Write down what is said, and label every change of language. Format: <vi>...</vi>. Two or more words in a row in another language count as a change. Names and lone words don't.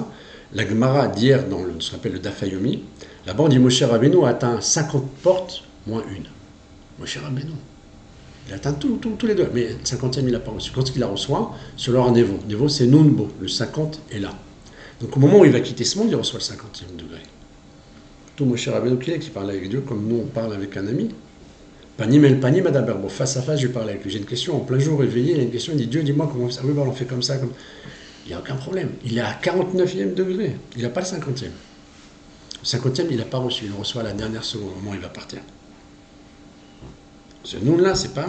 <fr>La Gemara d'hier, dans ce qu'on appelle le</fr> <he>דף יומי,</he> <fr>là-bas on dit Moshe Rabbeinu a atteint 50 portes, moins une. Moshe Rabbeinu. Il a atteint tous les deux. Mais le 50e, il n'a pas reçu. Quand il la reçoit, c'est leur Nevo. Nevo, c'est Nunbo. Le 50 est là. Donc au moment où il va quitter ce monde, il reçoit le 50e degré. Tout Moshe Rabbeinu qui parle avec Dieu comme nous on parle avec un ami.</fr> <he>פנים אל פנים אדבר בו.</he> <fr>Face à face, je parle avec lui. J'ai une question en plein jour réveillé. Il y a une question, il dit Dieu, dis-moi comment ça. Oui, on fait comme ça. Il n'y a aucun problème. Il est à 49e degré. Il n'a pas le 50e. Le 50e, il n'a pas reçu. Il le reçoit à la dernière seconde, au moment où il va partir. Ce nom-là, c'est pas...</fr>